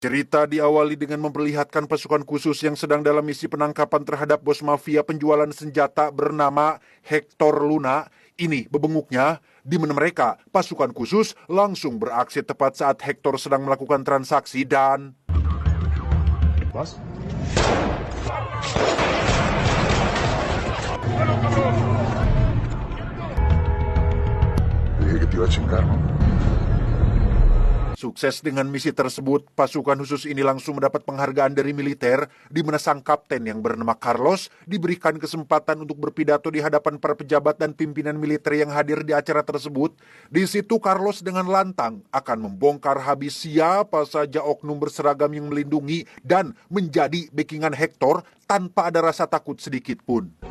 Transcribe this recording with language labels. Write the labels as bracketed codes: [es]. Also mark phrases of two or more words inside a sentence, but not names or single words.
[id] Cerita diawali dengan memperlihatkan pasukan khusus yang sedang dalam misi penangkapan terhadap bos mafia penjualan senjata bernama Hector Luna. Ini bebenguknya, di mana mereka, pasukan khusus, langsung beraksi tepat saat Hector sedang melakukan transaksi dan... [es] ¿Vas? Dije que te iba a chingar, ¿no? [id] Sukses dengan misi tersebut, pasukan khusus ini langsung mendapat penghargaan dari militer, di mana sang kapten yang bernama Carlos diberikan kesempatan untuk berpidato di hadapan para pejabat dan pimpinan militer yang hadir di acara tersebut. Di situ Carlos dengan lantang akan membongkar habis siapa saja oknum berseragam yang melindungi dan menjadi backingan Hector tanpa ada rasa takut sedikit pun.